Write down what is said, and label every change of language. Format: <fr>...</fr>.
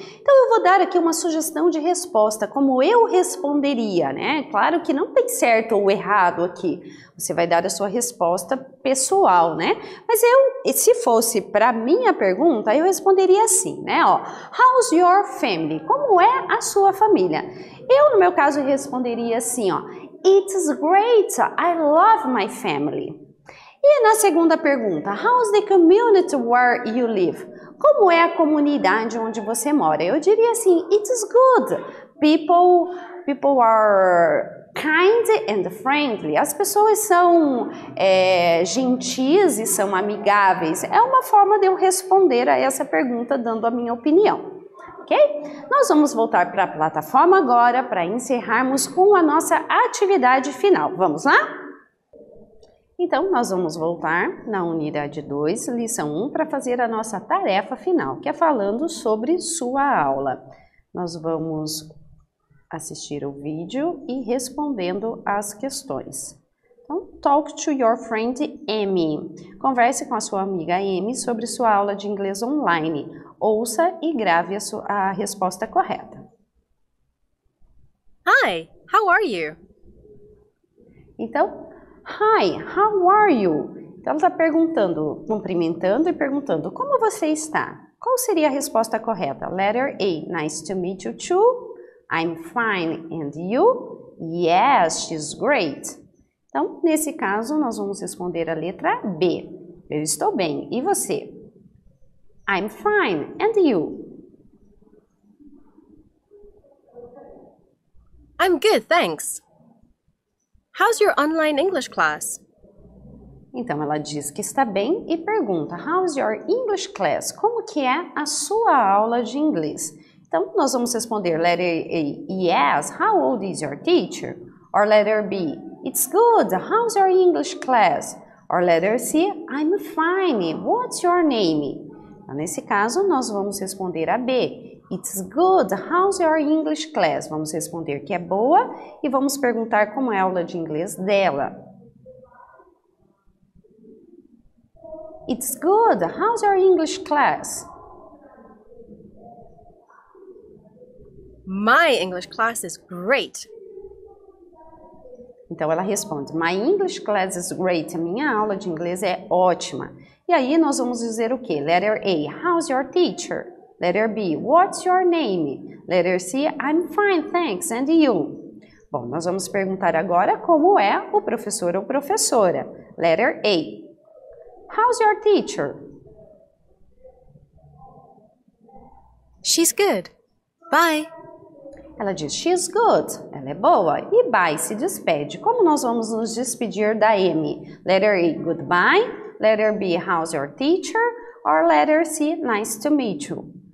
<pt>Então, eu vou dar aqui uma sugestão de resposta, como eu responderia, né? Claro que não tem certo ou errado aqui. Você vai dar a sua resposta pessoal, né? Mas se fosse para minha pergunta, eu responderia assim, né? Ó,</pt> <en>how's your family?</en> <pt>Como é a sua família? Eu, no meu caso, responderia assim, ó,</pt> <en>it's great, I love my family.</en> <pt>E na segunda pergunta,</pt> <en>how's the community where you live?</en> <pt>Como é a comunidade onde você mora? Eu diria assim,</pt> <en>it's good. People are kind and friendly.</en> <pt>As pessoas são gentis e são amigáveis. É uma forma de eu responder a essa pergunta dando a minha opinião. Ok? Nós vamos voltar para a plataforma agora para encerrarmos com a nossa atividade final. Vamos lá? Então, nós vamos voltar na unidade 2, lição 1, para fazer a nossa tarefa final, que é falando sobre sua aula. Nós vamos assistir o vídeo e respondendo as questões.</pt> <en>Então, talk to your friend Amy.</en> <pt>Converse com a sua amiga Amy sobre sua aula de inglês online. Ouça e grave a resposta correta.</pt> <en>Hi, how are you? Então, hi, how are you?</en> <pt>Então, ela está perguntando, cumprimentando e perguntando, como você está? Qual seria a resposta correta?</pt> <en>Letter A, nice to meet you too. I'm fine, and you? Yes, she's great.</en> <pt>Então, nesse caso, nós vamos responder a letra B. Eu estou bem, e você?</pt> <en>I'm fine, and you? I'm good, thanks. How's your online English class?</en> <pt>Então, ela diz que está bem e pergunta,</pt> <en>how's your English class?</en> <pt>Como que é a sua aula de inglês? Então, nós vamos responder</pt> <en>letter A, yes, how old is your teacher? Or letter B, it's good, how's your English class? Or letter C, I'm fine, what's your name? Então, nesse caso, nós vamos responder a B, it's good, how's your English class?</en> <pt>Vamos responder que é boa e vamos perguntar como é a aula de inglês dela.</pt> <en>It's good, how's your English class? My English class is great.</en> <pt>Então ela responde,</pt> <en>my English class is great,</en> <pt>a minha aula de inglês é ótima. E aí nós vamos dizer o quê?</pt> <en>Letter A, how's your teacher? Letter B, what's your name? Letter C, I'm fine, thanks, and you?</en> <pt>Bom, nós vamos perguntar agora como é o professor ou professora.</pt> <en>Letter A, how's your teacher? She's good. Bye.</en> <pt>Ela diz,</pt> <en>she's good,</en> <pt>ela é boa, e bye, se despede. Como nós vamos nos despedir da Amy?</pt> <en>Letter A, goodbye. Letter B, how's your teacher? Or letter C, nice to meet you.</en>